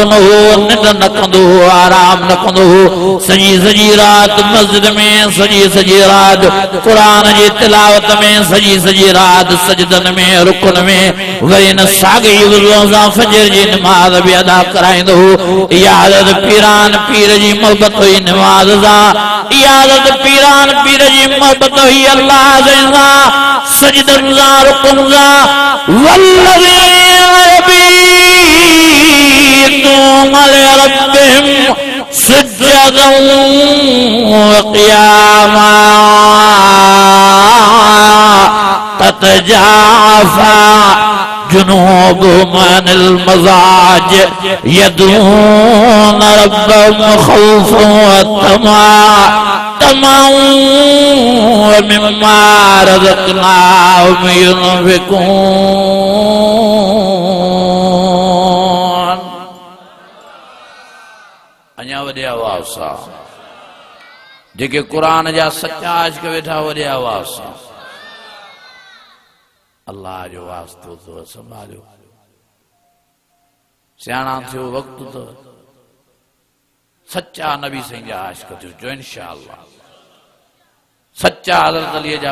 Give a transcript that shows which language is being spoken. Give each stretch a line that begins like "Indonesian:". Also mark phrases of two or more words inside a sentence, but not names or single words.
Sindhi: न हो निंड न कंदो हो आराम न कंदो हो सॼी सॼी रात मस्जिद में सॼी रात क़ुरान जी तिलावत में सॼी रात सजदन में रुकन में वरी न साॻी वुज़ू सां फजर जी नमाज़ बि अदा कराईंदो हो इहा हज़रत पीरान पीर जी मोहबत हुई नमाज़ सां इहा हज़रत पीरान पीर जी मोहबत हुई अल्लाह सां सजदन सां रुकन सां वल्लज़ीना
Arabic: يبيتون لربهم سجدا و قياما تتجافى جنوبهم عن المضاجع يدعون ربهم خوفا و طمعا و مما رزقناهم ينفقون
Sindhi: अञा वॾे आवाज़ सां जेके क़ुरान जा सच्चा आशिक़ वेठा वॾे आवाज़ सां अल्लाह जो वास्तो तो संभालियो सियाणा थियो वक़्तु तो सच्चा नबी साईं जा आशिक़ थियो जो इंशाअल्लाह सच्चा हज़रत अली जा